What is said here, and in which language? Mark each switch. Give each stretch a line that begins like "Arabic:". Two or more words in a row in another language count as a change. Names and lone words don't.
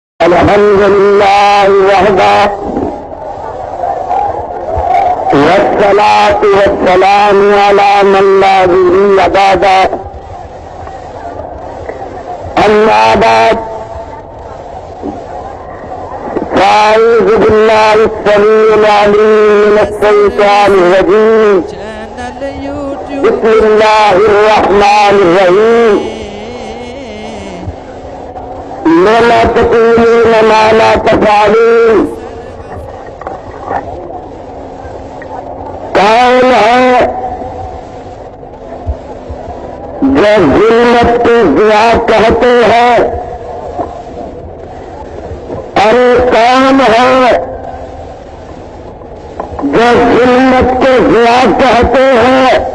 Arabic: الحمد لله وحده والصلاة والسلام على من لا نبي بعده أما بعد فأعوذ بالله السميع العليم من الشيطان الرجيم
Urdu: چینل یوٹیوب
Arabic: بسم الله الرحمن الرحيم لا تقولون ما لا تفعلون
Urdu: کون ہے جو ظلمت کو ضیا کہتے ہیں اور کون ہے جو ظلمت کو ضیا کہتے ہیں